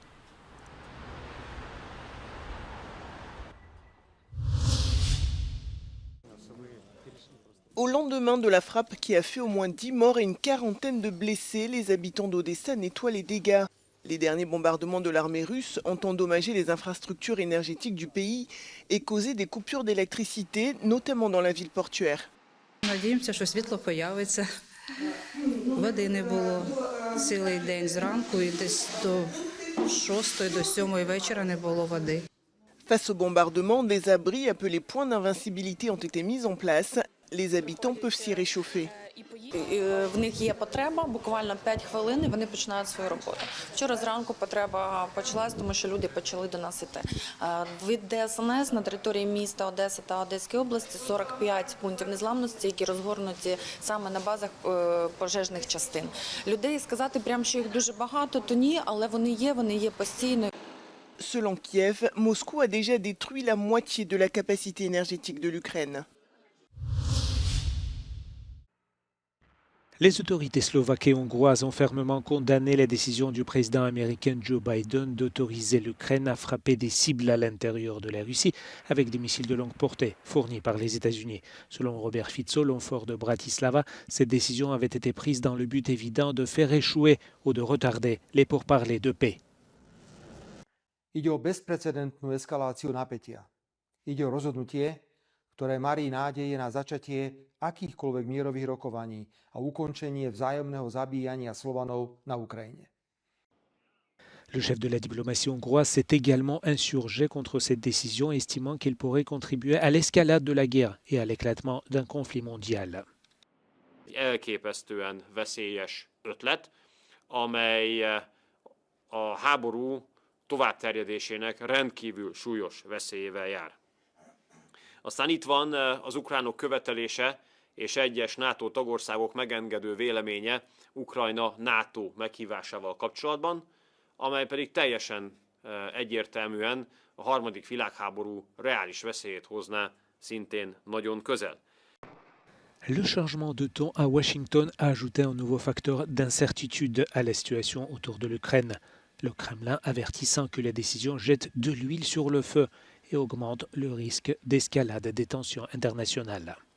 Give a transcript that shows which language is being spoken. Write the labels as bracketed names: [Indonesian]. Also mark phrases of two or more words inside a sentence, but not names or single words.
[French] Au lendemain de la frappe qui a fait au moins 10 morts et une quarantaine de blessés, les habitants d'Odessa nettoient les dégâts. Les derniers bombardements de l'armée russe ont endommagé les infrastructures énergétiques du pays et causé des coupures d'électricité, notamment dans la ville portuaire. [Ukrainian] Надіємося, що світло появиться. Води не було цілий день зранку і десь до 6-ї, до 7-ї вечора не було води. [French] Face au bombardement, des abris appelés points d'invincibilité ont été mis en place. Les habitants peuvent s'y réchauffer. [Ukrainian] В них є потреба, буквально 5 хвилин, і вони починають свою роботу. Вчора зранку потреба почалась, тому що люди почали до нас іти. Від ДСНС на території міста Одеси та Одеської області 45 пунктів незламності, які розгорнуті саме на базах пожежних частин. Людей сказати прямо, що їх дуже багато, то ні, але вони є постійно. [French] Selon Kiev, Moscou a déjà détruit la moitié de la capacité énergétique de l'Ukraine. Les autorités slovaques et hongroises ont fermement condamné la décision du président américain Joe Biden d'autoriser l'Ukraine à frapper des cibles à l'intérieur de la Russie avec des missiles de longue portée fournis par les États-Unis. Selon Robert Fico, l'onfort de Bratislava, cette décision avait été prise dans le but évident de faire échouer ou de retarder les pourparlers de paix. [Slovak] Ide o bezprecedentnú eskaláciu napätia. Ide o rozhodnutie, ktoré marí nádeje na začatie akýchkoľvek mierových rokovaní a ukončenie vzájomného zabíjania Slovanov na Ukrajine. [French] Le chef de la diplomatie hongroise s'est également insurgé contre cette décision, estimant qu'elle pourrait contribuer à l'escalade de la guerre et à l'éclatement d'un conflit mondial. [Hungarian] Elképesztően veszélyes ötlet, amely a háború továbbterjedésének rendkívül súlyos veszélyével jár. Aztán itt van az ukránok követelése és egyes NATO tagországok megengedő véleménye Ukrajna NATO meghívásával kapcsolatban, amely pedig teljesen egyértelműen a harmadik világháború reális veszélyét hozná szintén nagyon közel. [French] Le changement de ton à Washington a ajouté un nouveau facteur d'incertitude à la situation autour de l'Ukraine. Le Kremlin avertissant que la décision jette de l'huile sur le feu et augmente le risque d'escalade des tensions internationales.